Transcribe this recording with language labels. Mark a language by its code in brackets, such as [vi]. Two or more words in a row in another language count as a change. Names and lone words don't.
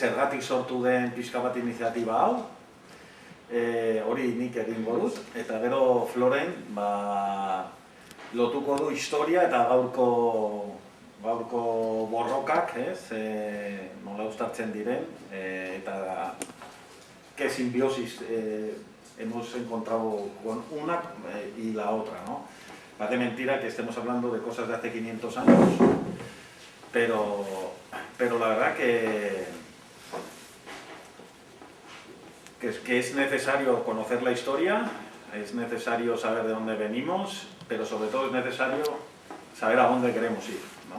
[eu] zergatik sortu den pixka bat iniziatiba hau, hori nik egingo dut, eta gero Floren lotuko du historia eta gaurko borrokak, nola uztartzen diren, eta [es] qué simbiosis hemos encontrado con una y la otra, ¿no? Parece mentira que estemos hablando de cosas de hace 500 años, pero la verdad que es necesario conocer la historia, es necesario saber de dónde venimos, pero sobre todo es necesario saber a dónde queremos ir, ¿no?